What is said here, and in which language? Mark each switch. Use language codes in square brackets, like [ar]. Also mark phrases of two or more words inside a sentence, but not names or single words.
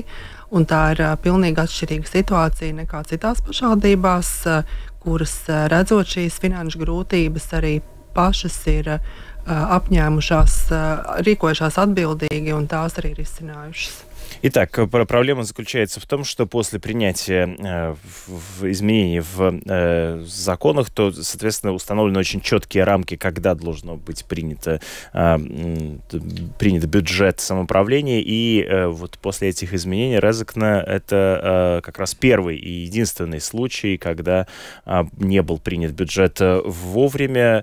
[lv] Un tā ir pilnīgi atšķirīga situācija nekā citās pašvaldībās, kuras, redzot šīs finanšu grūtības, arī pašas ir apņēmušās, rīkojušās atbildīgi un tās arī risinājušas. [ru] Итак, проблема заключается в том, что после принятия изменений в законах, то, соответственно, установлены очень четкие рамки, когда должно быть принят бюджет самоуправления. И вот после этих изменений Резекне это как раз первый и единственный случай, когда не был принят бюджет вовремя.